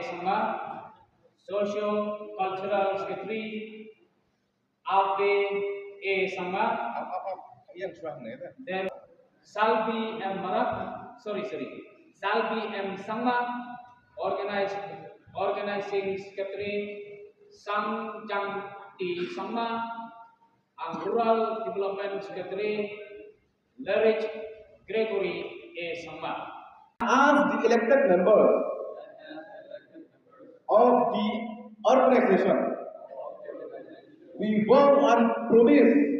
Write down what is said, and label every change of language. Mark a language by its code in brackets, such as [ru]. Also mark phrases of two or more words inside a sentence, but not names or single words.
[en] Sangma, Socio-Cultural Secretary Abe A. Sangma, then Salbi M. Marat, Salbi M. Sangma, Organizing Secretary Sang Jang T. Sangma, and Rural Development Secretary Lerich Gregory A. Sangma. As the elected members of the organization, we vow and promise